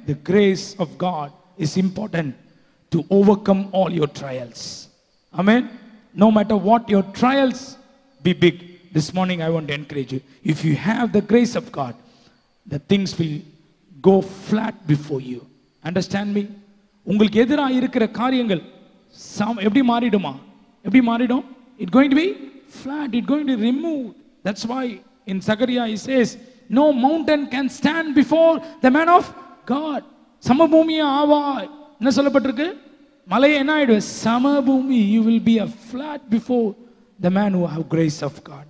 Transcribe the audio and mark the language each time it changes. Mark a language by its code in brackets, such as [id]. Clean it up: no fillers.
[en] The grace of God is important to overcome all your trials. Amen. No matter what your trials be big, this morning I want to encourage you. If you have the grace of God, the things will go flat before you. Understand me? [ta] உங்களுக்கு எதிராக இருக்கிற காரியங்கள் எப்படி மாறிடுமா? எப்படி மாறிடும்? [en] It's going to be flat. It's going to remove. That's why in Zechariah he says, no mountain can stand before the man of God. [ta] சமபூமியே ஆவாய். என்ன சொல்லப்பட்டிருக்கு? மலை என்ன ஆயிடுவே? சமபூமி. [en] You will be a flat before the man who have grace of God.